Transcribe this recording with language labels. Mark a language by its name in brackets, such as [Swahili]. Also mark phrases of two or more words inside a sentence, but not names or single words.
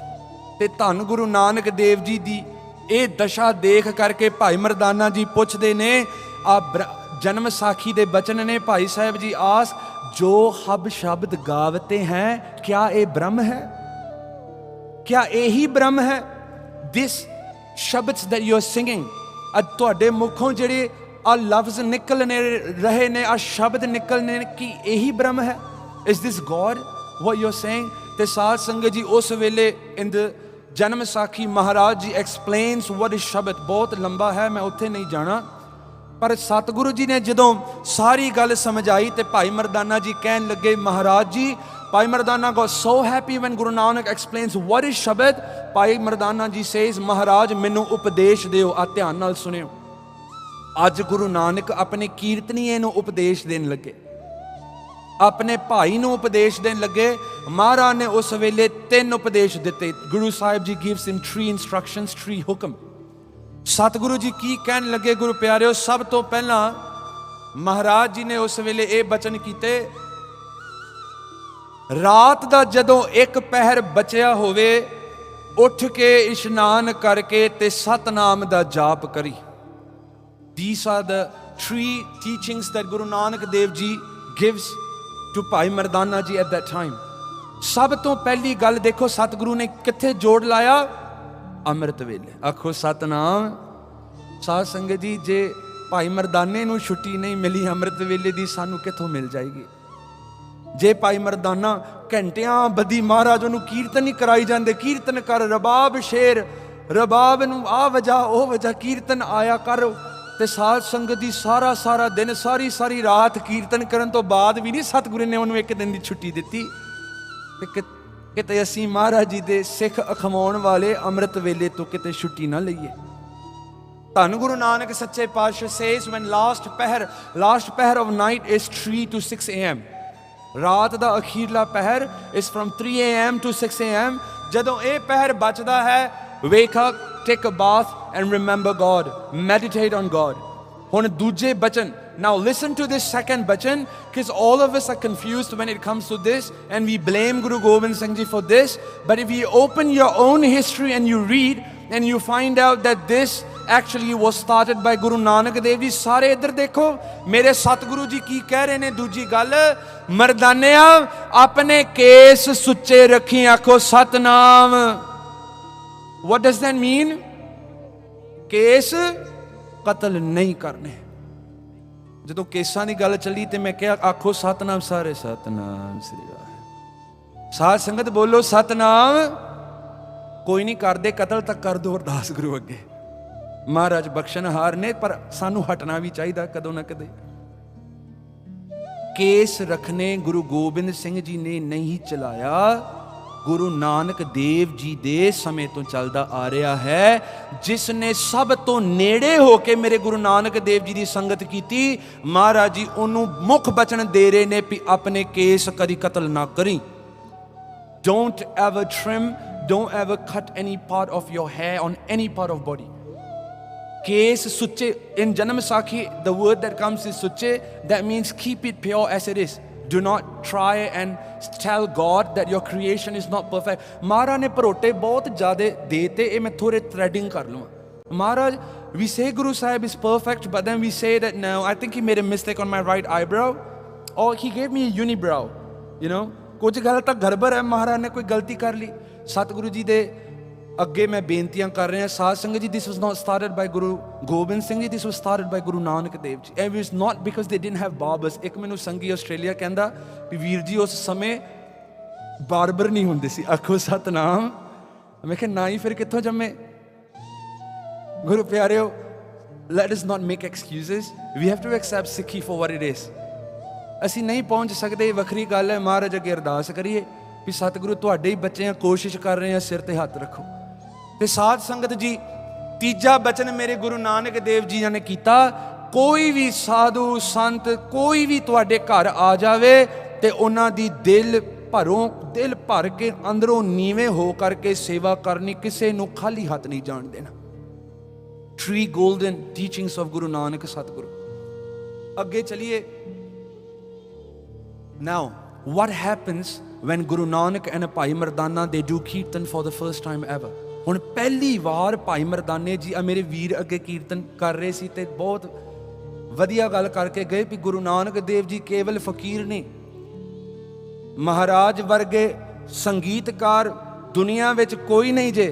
[Punjabi] ਤੇ ਧੰਨ ਗੁਰੂ ਨਾਨਕ ਦੇਵ ਜੀ ਦੀ ਇਹ ਦਸ਼ਾ ਦੇਖ ਕਰਕੇ ਭਾਈ ਮਰਦਾਨਾ ਜੀ ਪੁੱਛਦੇ ਨੇ, ਆ ਜਨਮ ਸਾਖੀ ਦੇ ਬਚਨ ਨੇ ਭਾਈ ਸਾਹਿਬ ਜੀ ਆਸ, ਜੋ ਹਬ ਸ਼ਬਦ ਗਾਵਤੇ ਹੈ, ਕਿਆ ਇਹ ਬ੍ਰਹਮ ਹੈ? [Hindi] क्या यही ब्रह्म है? [English] this shabads that you are singing, [Punjabi] ਅੱਜ ਤੁਹਾਡੇ ਮੁਖੋਂ ਜਿਹੜੇ ਆ ਲਫ਼ਜ਼ ਨਿਕਲਨੇ ਰਹੇ ਨੇ, ਆ ਸ਼ਬਦ ਨਿਕਲਨੇ, ਕਿ ਇਹੀ ਬ੍ਰਹਮ ਹੈ? [English] Is this God what you're saying? [Punjabi] ਤੇ ਸਾਧ ਸੰਗਤ ਜੀ, ਉਸ ਵੇਲੇ [English] in the [Punjabi] ਜਨਮ ਸਾਖੀ ਮਹਾਰਾਜ ਜੀ [English] explains what is [Punjabi] ਸ਼ਬਦ, ਬਹੁਤ ਲੰਬਾ ਹੈ, ਮੈਂ ਉੱਥੇ ਨਹੀਂ ਜਾਣਾ। ਪਰ ਸਤਿਗੁਰੂ ਜੀ ਨੇ ਜਦੋਂ ਸਾਰੀ ਗੱਲ ਸਮਝਾਈ ਤੇ ਭਾਈ ਮਰਦਾਨਾ ਜੀ ਕਹਿਣ ਲੱਗੇ, ਮਹਾਰਾਜ ਜੀ, ਭਾਈ ਮਰਦਾਨਾ [English] got so happy when Guru Nanak explains what is [Punjabi] ਸ਼ਬਦ। ਭਾਈ ਮਰਦਾਨਾ ਜੀ says, ਮਹਾਰਾਜ ਮੈਨੂੰ ਉਪਦੇਸ਼ ਦਿਓ। ਆ ਧਿਆਨ ਨਾਲ ਸੁਣਿਓ, ਅੱਜ ਗੁਰੂ ਨਾਨਕ ਆਪਣੇ ਕੀਰਤਨੀਏ ਨੂੰ ਉਪਦੇਸ਼ ਦੇਣ ਲੱਗੇ, ਆਪਣੇ ਭਾਈ ਨੂੰ ਉਪਦੇਸ਼ ਦੇਣ ਲੱਗੇ। ਮਹਾਰਾਜ ਨੇ ਉਸ ਵੇਲੇ 3 ਉਪਦੇਸ਼ ਦਿੱਤੇ। ਗੁਰੂ ਸਾਹਿਬ ਜੀ [English] gives him 3 instructions, [Punjabi] 3 ਹੁਕਮ। ਸਤਿਗੁਰੂ ਜੀ ਕੀ ਕਹਿਣ ਲੱਗੇ ਗੁਰੂ ਪਿਆਰਿਓ? ਸਭ ਤੋਂ ਪਹਿਲਾਂ ਮਹਾਰਾਜ ਜੀ ਨੇ ਉਸ ਵੇਲੇ ਇਹ ਬਚਨ ਕੀਤੇ, ਰਾਤ ਦਾ ਜਦੋਂ 1 ਪਹਿਰ ਬਚਿਆ ਹੋਵੇ, ਉੱਠ ਕੇ ਇਸ਼ਨਾਨ ਕਰਕੇ ਤੇ ਸਤਨਾਮ ਦਾ ਜਾਪ ਕਰੀ। [English] These are the 3 teachings that Guru Nanak Dev Ji gives to ਭਾਈ ਮਰਦਾਨਾ ਜੀ at that time। [Punjabi] ਸਭ ਤੋਂ ਪਹਿਲੀ ਗੱਲ ਦੇਖੋ ਸਤਿਗੁਰੂ ਨੇ ਕਿੱਥੇ ਜੋੜ ਲਾਇਆ? ਅੰਮ੍ਰਿਤ ਵੇਲੇ। ਆਖੋ ਸਤਨਾਮ। ਸਾਧ ਸੰਗਤ ਜੀ, ਜੇ ਭਾਈ ਮਰਦਾਨੇ ਨੂੰ ਛੁੱਟੀ ਨਹੀਂ ਮਿਲੀ ਅੰਮ੍ਰਿਤ ਵੇਲੇ ਦੀ, ਸਾਨੂੰ ਕਿੱਥੋਂ ਮਿਲ ਜਾਏਗੀ? ਜੇ ਭਾਈ ਮਰਦਾਨਾ ਘੰਟਿਆਂ ਬੱਧੀ ਮਹਾਰਾਜ ਉਹਨੂੰ ਕੀਰਤਨ ਹੀ ਕਰਾਈ ਜਾਂਦੇ, ਕੀਰਤਨ ਕਰ ਰਬਾਬ ਸ਼ੇਰ, ਰਬਾਬ ਨੂੰ ਆ ਵਜਾ ਉਹ ਵਜਾ, ਕੀਰਤਨ ਆਇਆ ਕਰ। ਤੇ ਸਾਧ ਸੰਗਤ ਦੀ ਸਾਰਾ ਦਿਨ ਸਾਰੀ ਰਾਤ ਕੀਰਤਨ ਕਰਨ ਤੋਂ ਬਾਅਦ ਵੀ ਨਹੀਂ ਸਤਿਗੁਰੂ ਨੇ ਉਹਨੂੰ 1 ਦਿਨ ਦੀ ਛੁੱਟੀ ਦਿੱਤੀ। ਤੇ ਕਿਤੇ ਅਸੀਂ ਮਹਾਰਾਜ ਜੀ ਦੇ ਸਿੱਖ ਅਖਵਾਉਣ ਵਾਲੇ ਅੰਮ੍ਰਿਤ ਵੇਲੇ ਤੋਂ ਕਿਤੇ ਛੁੱਟੀ ਨਾ ਲਈਏ। ਧੰਨ ਗੁਰੂ ਨਾਨਕ ਸੱਚੇ ਪਾਤਸ਼ਾਹ [English] says when last ਪਹਿਰ of night is 3 to 6 AM, [Punjabi] ਰਾਤ ਦਾ ਅਖੀਰਲਾ ਪਹਿਰ [English] is from 3 AM to 6 AM। [Punjabi] ਜਦੋਂ ਇਹ ਪਹਿਰ ਬਚਦਾ ਹੈ, [English] wake up, take a bath and remember God, meditate on God। [Punjabi] ਹੁਣ ਦੂਜੇ ਬਚਨ, [English] now listen to this second bachan, because all of us are confused when it comes to this and we blame Guru Gobind Singh Ji for this, but if you open your own history and you read and you find out that this actually was started by Guru Nanak Dev Ji। [Punjabi] ਸਾਰੇ ਇੱਧਰ ਦੇਖੋ ਮੇਰੇ ਸਤਿਗੁਰੂ ਜੀ ਕੀ ਕਹਿ ਰਹੇ ਨੇ। ਦੂਜੀ ਗੱਲ, ਮਰਦਾਨਿਆ ਆਪਣੇ ਕੇਸ ਸੁੱਚੇ ਰੱਖੀ। ਆਖੋ ਸਤਨਾਮ। [English] what does that mean? [Punjabi] ਕੇਸ ਕਤਲ ਨਹੀਂ ਕਰਨੇ। ਜਦੋਂ ਕੇਸਾਂ ਦੀ ਗੱਲ ਚੱਲੀ ਤੇ ਮੈਂ ਕਿਹਾ ਆਖੋ ਸਤਨਾਮ ਸਾਰੇ, ਸਤਨਾਮ ਸ੍ਰੀ ਵਾਹਿਗੁਰੂ। ਸਾਧ ਸੰਗਤ ਬੋਲੋ ਸਤਨਾਮ। ਕੋਈ ਨਹੀਂ ਕਰਦੇ ਕਤਲ ਤਾਂ ਕਰ ਦੋ ਅਰਦਾਸ ਗੁਰੂ ਅੱਗੇ, ਮਹਾਰਾਜ ਬਖਸ਼ਣਹਾਰ ਨੇ, ਪਰ ਸਾਨੂੰ ਹਟਣਾ ਵੀ ਚਾਹੀਦਾ ਕਦੋਂ ਨਾ ਕਦੇ। ਕੇਸ ਰੱਖਣੇ ਗੁਰੂ ਗੋਬਿੰਦ ਸਿੰਘ ਜੀ ਨੇ ਨਹੀਂ ਚਲਾਇਆ, ਗੁਰੂ ਨਾਨਕ ਦੇਵ ਜੀ ਦੇ ਸਮੇਂ ਤੋਂ ਚੱਲਦਾ ਆ ਰਿਹਾ ਹੈ। ਜਿਸ ਨੇ ਸਭ ਤੋਂ ਨੇੜੇ ਹੋ ਕੇ ਮੇਰੇ ਗੁਰੂ ਨਾਨਕ ਦੇਵ ਜੀ ਦੀ ਸੰਗਤ ਕੀਤੀ, ਮਹਾਰਾਜ ਜੀ ਉਹਨੂੰ ਮੁੱਖ ਬਚਨ ਦੇ ਰਹੇ ਨੇ ਵੀ ਆਪਣੇ ਕੇਸ ਕਦੀ ਕਤਲ ਨਾ ਕਰੀ। [English] Don't ever trim, don't ever cut any part of your hair on any part of body. Case suche, in Janam Sakhi, the word that comes is suche, that means keep it pure as it is. Do not try and tell God that your creation is not perfect. [Hindi] महाराज ने परोटे बहुत ज़्यादे देते, ये मैं थोड़े threading कर लूमा. [English] Maharaj, we say Guru Sahib is perfect, but then we say that no, I think he made a mistake on my right eyebrow, or he gave me a unibrow, you know. [Punjabi] ਕੁਝ ਗੱਲ ਤਾਂ ਗੜਬੜ ਹੈ, ਮਹਾਰਾਜ ਨੇ ਕੋਈ ਗਲਤੀ ਕਰ ਲਈ। ਸਤਿਗੁਰੂ ਜੀ ਦੇ ਅੱਗੇ ਮੈਂ ਬੇਨਤੀਆਂ ਕਰ ਰਿਹਾ ਸਾਧ ਸੰਗਤ ਜੀ, [English] this was not started by Guru Gobind Singh ji, this was started by Guru Nanak Dev ji. It was not because they didn't have barbers. [Punjabi] ਇੱਕ ਮੈਨੂੰ ਸੰਗੀ ਆਸਟ੍ਰੇਲੀਆ ਕਹਿੰਦਾ ਵੀ ਵੀਰ ਜੀ ਉਸ ਸਮੇਂ ਬਾਰਬਰ ਨਹੀਂ ਹੁੰਦੇ ਸੀ। ਆਖੋ ਸਤਨਾਮ। ਮੈਂ ਕਿਹਾ ਨਾ ਹੀ ਫਿਰ ਕਿੱਥੋਂ ਜੰਮੇ। ਗੁਰੂ ਪਿਆਰਿਓ, [English] let us not make excuses. We have to accept Sikhi for what it is. [Punjabi] ਅਸੀਂ ਨਹੀਂ ਪਹੁੰਚ ਸਕਦੇ, ਵੱਖਰੀ ਗੱਲ ਹੈ। ਮਹਾਰਾਜ ਅੱਗੇ ਅਰਦਾਸ ਕਰੀਏ ਵੀ ਸਤਿਗੁਰੂ ਤੁਹਾਡੇ ਹੀ ਬੱਚੇ ਆ, ਕੋਸ਼ਿਸ਼ ਕਰ ਰਹੇ ਆ, ਸਿਰ ਤੇ ਹੱਥ ਰੱਖੋ। ਤੇ ਸਾਧ ਸੰਗਤ ਜੀ, ਤੀਜਾ ਬਚਨ ਮੇਰੇ ਗੁਰੂ ਨਾਨਕ ਦੇਵ ਜੀ ਨੇ ਕੀਤਾ, ਕੋਈ ਵੀ ਸਾਧੂ ਸੰਤ ਕੋਈ ਵੀ ਤੁਹਾਡੇ ਘਰ ਆ ਜਾਵੇ ਤੇ ਉਹਨਾਂ ਦੀ ਦਿਲ ਭਰ ਕੇ ਅੰਦਰੋਂ ਨੀਵੇਂ ਹੋ ਕਰਕੇ ਸੇਵਾ ਕਰਨੀ, ਕਿਸੇ ਨੂੰ ਖਾਲੀ ਹੱਥ ਨਹੀਂ ਜਾਣ ਦੇਣਾ। [English] 3 golden teachings of Guru Nanak ਸਤਿਗੁਰੂ। [Punjabi] ਅੱਗੇ ਚਲੀਏ। [English] Now, what happens when Guru Nanak and Bhai Mardana, they do Kirtan for the first time ever? [Punjabi] ਹੁਣ ਪਹਿਲੀ ਵਾਰ ਭਾਈ ਮਰਦਾਨੇ ਜੀ ਮੇਰੇ ਵੀਰ ਅੱਗੇ ਕੀਰਤਨ ਕਰ ਰਹੇ ਸੀ ਤੇ ਬਹੁਤ ਵਧੀਆ ਗੱਲ ਕਰਕੇ ਗਏ ਵੀ ਗੁਰੂ ਨਾਨਕ ਦੇਵ ਜੀ ਕੇਵਲ ਫਕੀਰ ਨਹੀਂ, ਮਹਾਰਾਜ ਵਰਗੇ ਸੰਗੀਤਕਾਰ ਦੁਨੀਆ ਵਿੱਚ ਕੋਈ ਨਹੀਂ ਜੇ।